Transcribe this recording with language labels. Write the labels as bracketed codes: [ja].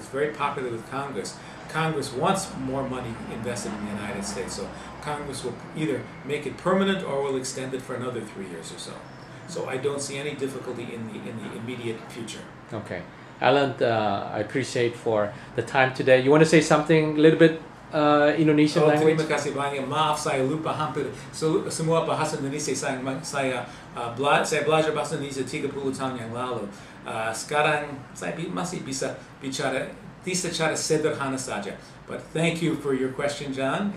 [en] It's very popular with Congress. Congress wants more money invested in the United States, so Congress will either make it permanent or will extend it for another 3 years or so. So I don't see any difficulty in the immediate future. Okay. Allan, I appreciate for the time today. You want to say something a little bit Indonesian language? [id] Terima kasih banyak. Maaf saya lupa hampir semua bahasa Indonesia. Saya belajar bahasa Indonesia 30 tahun yang lalu. Sekarang saya masih bisa bicara secara sederhana saja. [en] But thank you for your question, John.